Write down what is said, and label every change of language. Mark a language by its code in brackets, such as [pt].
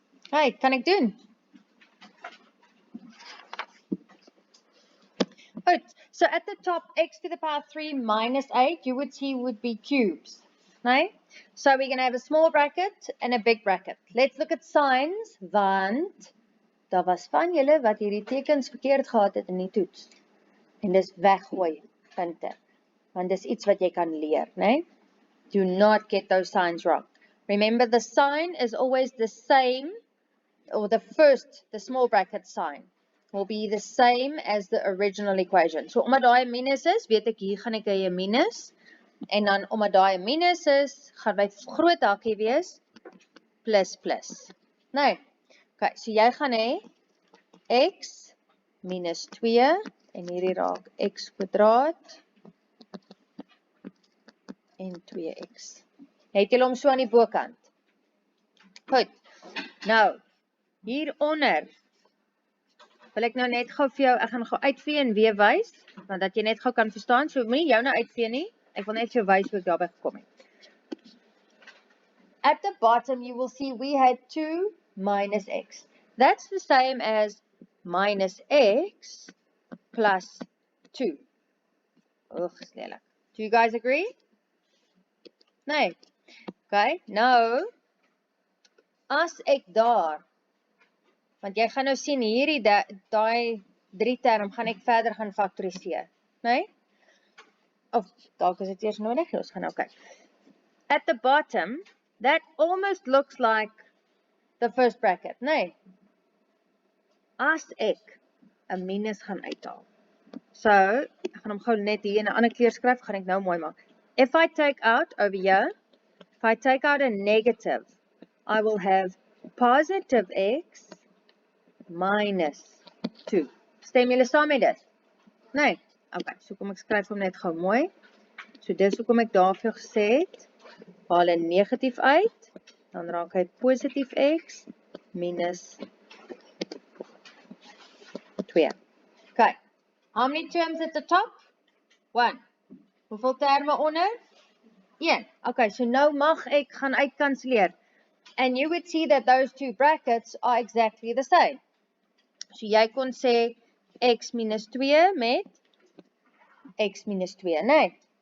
[af] Hey, kan ek doen? [en] Good. So at the top, x to the power 3 minus 8, you would see would be cubes. Right? So we're going to have a small bracket and a big bracket. Let's look at signs, [af] want daar was van julle wat hierdie tekens verkeerd gehad het in die toets. En dis weggooi punte. Want dis iets wat jy kan leer, né? [en] Do not get those signs wrong. Remember, the sign is always the same, or the small bracket sign will be the same as the original equation. [af] So omdat daai 'n minus is, weet ek hier gaan ek 'n minus, en dan omdat daai 'n minus is, gaan my groot hakkie wees plus plus. Nou, okay, so jy gaan hê x minus 2 en hierdie raak x kwadraat en 2x. Het julle hom so aan die bokant? Goed. Nou, hieronder wil ek nou net gou vir jou, ek gaan gou uitvee en weer wys, want dat jy net gou kan verstaan, so moenie jou nou uitvee nie, ek wil net vir jou wys hoe ek daarby gekom het. [en] At the bottom, you will see we had 2 minus x. That's the same as minus x plus 2. Ugh, sneller. Do you guys agree? Nee. [af] Okay, nou, as ek daar, want jy gaan nou sien hierdie daai 3 term gaan ek verder gaan faktoriseer, nee? Of dalk is dit eers nodig, ons gaan nou kyk. [en] At the bottom, that almost looks like the first bracket, nee? [af] As ek 'n minus gaan uithaal. So, ek gaan hom gou net hier in 'n ander kleur skryf, gaan ek nou mooi maak. [en] If I take out over here, if I take out a negative, I will have positive x minus 2. [af] Stem julle saam met dit? Nee? Okay, so kom ek skryf hom net gou mooi. So dis hoekom ek daarvoor gesê het, haal 'n negatief uit, dan raak hy positief x minus 2. [en] Okay, how many terms at the top? [af] 1. Hoeveel terme onder? 1. Okay, so nou mag ek gaan uitkanselleer. [en] And you would see that those two brackets are exactly the same. [af] So jy kon sê x minus 2 met x minus 2, nee?